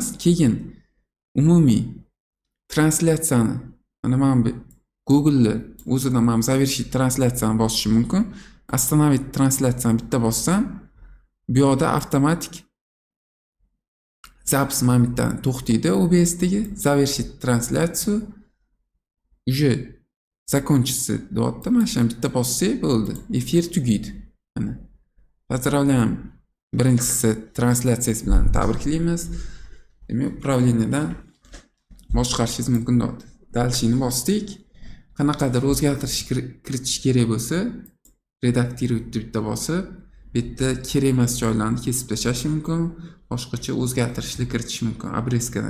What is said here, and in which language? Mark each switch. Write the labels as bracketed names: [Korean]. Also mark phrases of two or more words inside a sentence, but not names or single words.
[Uzbek] Keyin umumiy translyatsiyani, mana men Google o'zida men завершить translyatsiyani bosishim mumkin. Остановить translyatsiyani bitta bossam, bu yoqda avtomatik запись men bitta to'xtaydi OBSdagi, [Russian] завершить трансляцию уже закончится deyapti. [Uzbek] Mana shu bitta bossak bo'ldi. Efir tugaydi. Mana. Поздравляем. Birinchisi translyatsiyasi bilan tabriklaymiz. Demak, upravleniyadan boshqarishingiz mumkin deyapti. Dalshini bosdik. Qanaqadir o'zgartirish kiritish kerak bo'lsa, redaktirovat bitta bosib, bitta kerak emas joylarni kesib tashlash mumkin, boshqacha o'zgartirishlar kiritish mumkin obreskadan.